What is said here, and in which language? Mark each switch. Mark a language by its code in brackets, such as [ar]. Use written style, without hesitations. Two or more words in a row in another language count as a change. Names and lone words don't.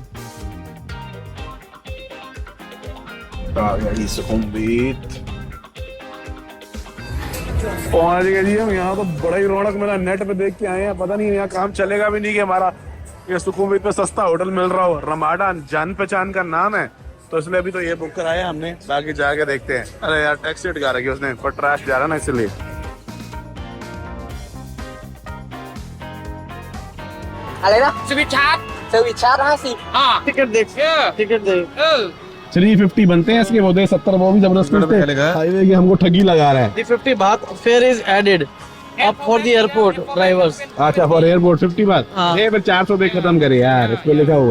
[hi] सुखुमवित पहुंच गए जी हम यहाँ। तो बड़ा ही रौनक मेरा नेट पे देख के आए हैं, पता नहीं यहाँ काम चलेगा भी नहीं कि हमारा ये सुखुमवित पे सस्ता होटल मिल रहा हो। रमाडा जान पहचान का नाम है, तो इसलिए अभी तो ये बुक कराया हमने, बाकी जाके देखते हैं। अरे यार टैक्सी हटका रखी उसने, पर ट्रैश जा रहा ना इसलिए। [th] อะไรนะสวิตชาร์จ50 [hi] टिकट देख, टिकट देख। 350 बनते हैं इसके, वो दे 70 वो भी जबरदस्त हाईवे की हमको ठगी लगा रहा है। [en] 50 baht fare is added up for the airport drivers. अच्छा for airport 50 baht. [hi] हाँ। ये फिर 400 दे खत्म करे यार, इस पे लिखा हुआ है।